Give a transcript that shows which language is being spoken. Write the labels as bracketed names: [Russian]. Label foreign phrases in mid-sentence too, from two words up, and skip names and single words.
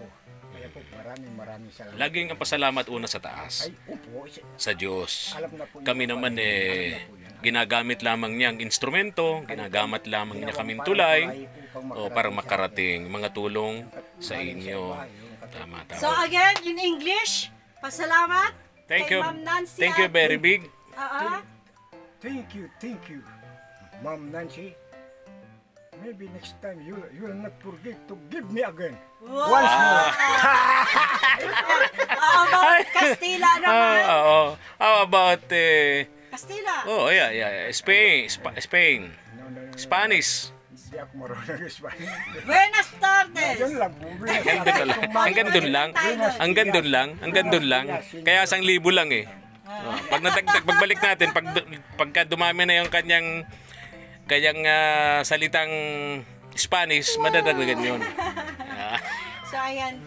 [Filipino] Kaya po maraming salamat. Laging ang pasalamat una sa taas. Ay, opo. Sa Diyos. Alam na po Kami niyo, naman alam na po yan. ginagamit lamang niya ang instrumento, ginagamit lamang niya kaming tulay para makarating mga tulong sa inyo. Tama, tama. [English] So again, in English, pasalamat Thank [Filipino] kay [English] you. Ma'am Nancy. Thank you very big. Thank you, Ma'am Nancy. Maybe next time you will not forget to give me again. Wow. Once more. How about Castilla naman? How about Castilla. oh yeah. Spain. No. Spanish. [Filipino] Hindi ako marunong Spanish. [Spanish] Buenas tardes. [Filipino] Yun lang po. Hanggang doon lang. Kaya 1,000 lang eh. Pag nadagdag, pagbalik natin, pagka dumami na yung kanyang salitang Spanish, madadagdagan yun. So ayan po,